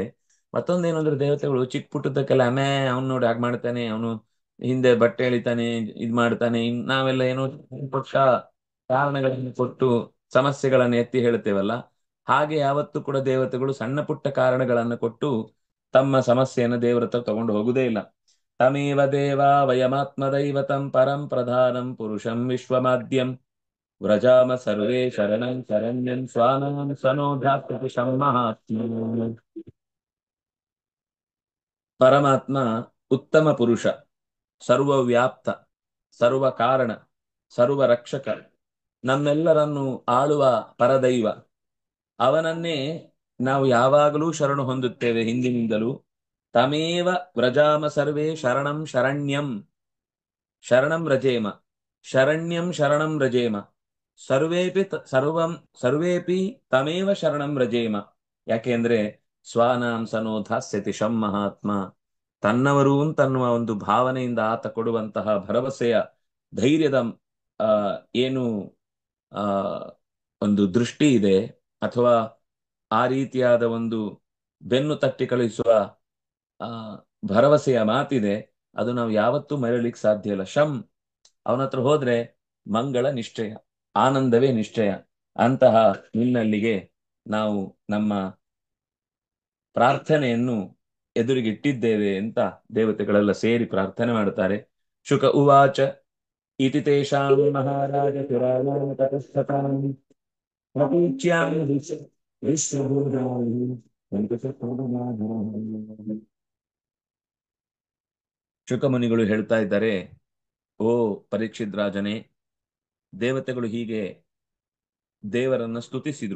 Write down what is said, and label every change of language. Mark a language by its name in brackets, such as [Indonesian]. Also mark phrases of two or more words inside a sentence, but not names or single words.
[Kannada] ಮತ್ತೊಂದೇನಂದ್ರೆ ದೇವತೆಗಳು ಚಿಕ್ಕ ಪುಟ್ಟದಕ್ಕೆಲ್ಲ ಅವ್ನು ನೋಡಿ ಹಾಗೆ ಮಾಡ್ತಾನೆ, ಅವನು ಹಿಂದೆ ಬಟ್ಟೆ ಎಳಿತಾನೆ ಇದ್ ಮಾಡ್ತಾನೆ, ನಾವೆಲ್ಲ ಏನೋ ಪುಟ್ಟ ಕಾರಣಗಳನ್ನು ಕೊಟ್ಟು ಸಮಸ್ಯೆಗಳನ್ನು ಎತ್ತಿ ಹೇಳ್ತೇವಲ್ಲ, ಹಾಗೆ ಯಾವತ್ತೂ ಕೂಡ ದೇವತೆಗಳು ಸಣ್ಣ ಪುಟ್ಟ ಕಾರಣಗಳನ್ನು ಕೊಟ್ಟು ತಮ್ಮ ಸಮಸ್ಯೆಯನ್ನು ದೇವರ ಹತ್ರ ತಗೊಂಡು ಹೋಗುದೇ ಇಲ್ಲ. [Sanskrit] ತಮೇವ ದೇವ ವಯಮಾತ್ಮದೈವತಂ ಪರಂ ಪ್ರಧಾನಂ ಪುರುಷಂ ವಿಶ್ವಮಾದ್ಯಂ ವ್ರಜಾಮ ಸರ್ವೇ ಶರಣಂ ಶರಣ್ಯಂ ಸ್ವಾನಾಂ ಸನೋಧಾತ್ಯಂ ಮಹಾತ್ಮ. [Kannada] ಪರಮಾತ್ಮ ಉತ್ತಮ ಪುರುಷ, ಸರ್ವವ್ಯಾಪ್ತ, ಸರ್ವ ಕಾರಣ, ಸರ್ವ ರಕ್ಷಕ, ನಮ್ಮೆಲ್ಲರನ್ನು ಆಳುವ ಪರದೈವ. ಅವನನ್ನೇ ನಾವು ಯಾವಾಗಲೂ ಶರಣು ಹೊಂದುತ್ತೇವೆ ಹಿಂದಿನಿಂದಲೂ. [Sanskrit] ತಮೇವ ವ್ರಜಾಮ ಸರ್ವೇ ಶರಣಂ ಶರಣ್ಯಂ ಶರಣಂ ರಜೇಮ ಶರಣ್ಯಂ ಶರಣಂ ರಜೇಮ ಸರ್ವೇಪಿ ತಮೇವ ಶರಣಂ ರಜೇಮ. [Kannada] ಯಾಕೆಂದ್ರೆ [Sanskrit] ಸ್ವಾನಾಂ ಸನೋಧಾಸ್ಯತಿ ಶಂ ಮಹಾತ್ಮ, [Kannada] ತನ್ನವರು ಅಂತನ್ನುವ ಒಂದು ಭಾವನೆಯಿಂದ ಆತ ಕೊಡುವಂತಹ ಭರವಸೆಯ ಧೈರ್ಯದ ಏನು ಆ ಒಂದು ದೃಷ್ಟಿ ಇದೆ ಅಥವಾ ಆ ರೀತಿಯಾದ ಒಂದು ಬೆನ್ನು ತಟ್ಟಿ ಕಳಿಸುವ ಭರವಸೆಯ ಮಾತಿದೆ, ಅದು ನಾವು ಯಾವತ್ತೂ ಮರೆಯಲಿಕ್ಕೆ ಸಾಧ್ಯ ಇಲ್ಲ. ಶಂ ಅವನ ಹತ್ರ ಹೋದ್ರೆ ಮಂಗಳ ನಿಶ್ಚಯ, ಆನಂದವೇ ನಿಶ್ಚಯ. ಅಂತಹ ನಿನ್ನಲ್ಲಿಗೆ ನಾವು ನಮ್ಮ ಪ್ರಾರ್ಥನೆಯನ್ನು ಎದುರಿಗಿಟ್ಟಿದ್ದೇವೆ ಅಂತ ದೇವತೆಗಳೆಲ್ಲ ಸೇರಿ ಪ್ರಾರ್ಥನೆ ಮಾಡುತ್ತಾರೆ. [Sanskrit] ಶುಕ ಉವಾಚ ಇತಿ ತೇಷಾಂ ಮಹಾರಾಜ ಪುರಾಣಾಂ ತತಸ್ಥತಾಂ ಪ್ರತೀಚ್ಯಾಂ ವಿಶ್ವಭೂತಾಂ. [Kannada] ಶುಕಮುನಿಗಳು ಹೇಳ್ತಾ ಇದ್ದಾರೆ, ಓ ಪರೀಕ್ಷಿತ್ ರಾಜನೇ, ದೇವತೆಗಳು ಹೀಗೆ ದೇವರನ್ನ ಸ್ತುತಿಸಿದ್ರು.